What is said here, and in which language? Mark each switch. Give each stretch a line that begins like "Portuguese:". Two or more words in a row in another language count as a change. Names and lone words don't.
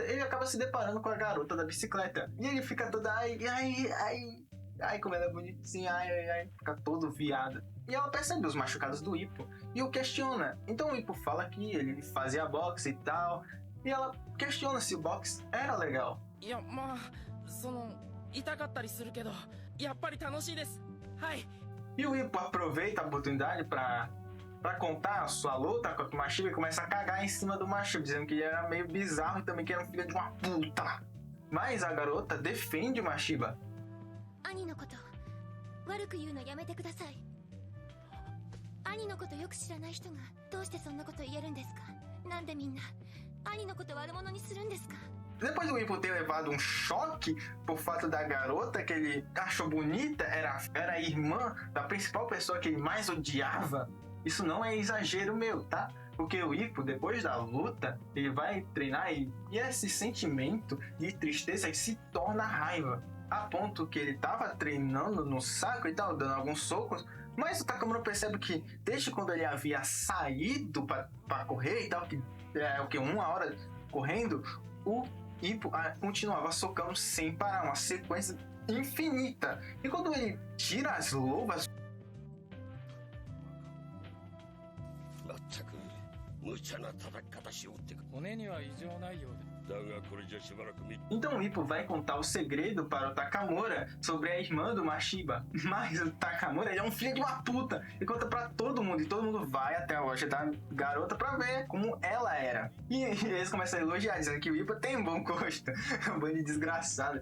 Portuguese: Ele acaba se deparando com a garota da bicicleta. E ele fica toda ai, como ela é bonitinha, ai, fica todo viado. E ela percebe os machucados do Ippo e o questiona. Então o Ippo fala que ele fazia boxe e tal. E ela questiona se o boxe era legal.
Japanese: いやまあその痛かったりするけどやっぱり楽しいですはい
Portuguese: E o Ippo aproveita a oportunidade pra contar a sua luta contra o Mashiba e começa a cagar em cima do Mashiba, dizendo que ele era meio bizarro e também que era um filho de uma puta. Mas a garota defende o Mashiba.
Japanese: 兄のこと悪く言うのやめてください。兄のことよく知らない人がどうしてそんなこと言えるんですか？なんでみんな兄のこと悪者にするんですか？
Portuguese: Depois do Ippo ter levado um choque por fato da garota que ele achou bonita, era a irmã da principal pessoa que ele mais odiava, isso não é exagero meu, tá? Porque o Ippo, depois da luta, ele vai treinar e esse sentimento de tristeza se torna raiva. A ponto que ele tava treinando no saco e tal, dando alguns socos, mas o Takamura percebe que desde quando ele havia saído para correr e tal, que é o que, 1 hora correndo, o Ippo continuava socando sem parar, uma sequência infinita. E quando ele tira as luvas,
Japanese: まったく無茶な叩き方しようってか。骨には異常ないようで。だがこれじゃしばらく見
Portuguese: então o Ippo vai contar o segredo para o Takamura sobre a irmã do Mashiba. Mas o Takamura, ele é um filho de uma puta e conta pra todo mundo. E todo mundo vai até a loja da garota pra ver como ela era. E eles começam a elogiar, dizendo que o Ippo tem um bom gosto. Um bando de desgraçado.